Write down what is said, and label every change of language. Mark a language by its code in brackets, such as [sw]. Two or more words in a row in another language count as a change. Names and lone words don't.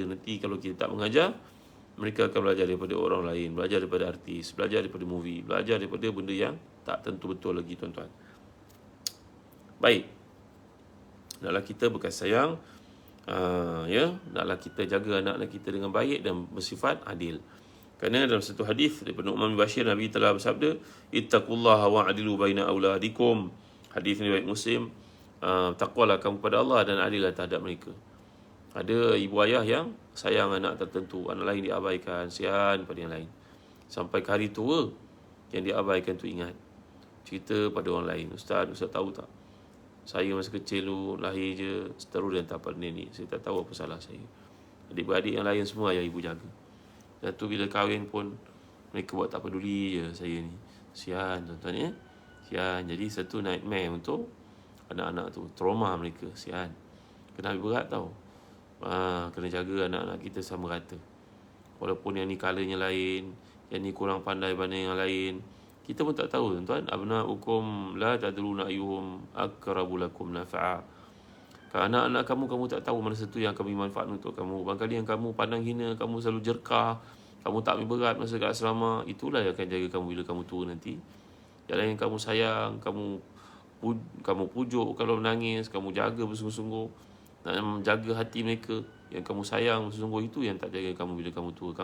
[ms] Nanti kalau kita tak mengajar, mereka akan belajar daripada orang lain, belajar daripada artis, belajar daripada movie, belajar daripada benda yang tak tentu betul lagi tuan-tuan. Baik. Hendaklah kita berkasih sayang Ya, naklah kita jaga anak-anak kita dengan baik dan bersifat adil. Kerana dalam satu hadis daripada Nu'man bin Bashir, Nabi telah bersabda, [ar] اتقوا الله واعدلوا بين أولادكم. [ms] Hadis ini riwayat Muslim. Takwalah kamu kepada Allah dan adillah terhadap mereka. Ada ibu ayah yang sayang anak tertentu, anak lain diabaikan, sian pada yang lain. Sampai ke hari tua yang diabaikan tu ingat cerita pada orang lain. Ustaz tahu tak? Saya masa kecil tu lahir je seterus dan tak pada nenek. Saya tak tahu apa salah saya. Adik-beradik yang lain semua ayah ibu jaga. Dan tu bila kahwin pun mereka buat tak peduli je saya ni. Sian tuan-tuan ya. Sian. Jadi satu nightmare untuk anak-anak tu. Trauma mereka. Sian. Kena berat tau. Kena jaga anak-anak kita sama rata. Walaupun yang ni colournya lain, yang ni kurang pandai banding yang lain, kita pun tak tahu tuan-tuan. [ar] أبناؤكم لا تدرون أيهم أقرب لكم نفعا. [ms] Kalau anak-anak kamu tak tahu mana satu yang akan beri manfaat untuk kamu. Barangkali yang kamu pandang hina, kamu selalu jerkah, kamu tak ambil berat masa kat asrama, itulah yang akan jaga kamu bila kamu tua nanti. Yang kamu sayang, kamu pujuk kalau menangis, kamu jaga bersungguh-sungguh, nak menjaga hati mereka yang kamu sayang bersungguh, itu yang tak jaga kamu bila kamu tua.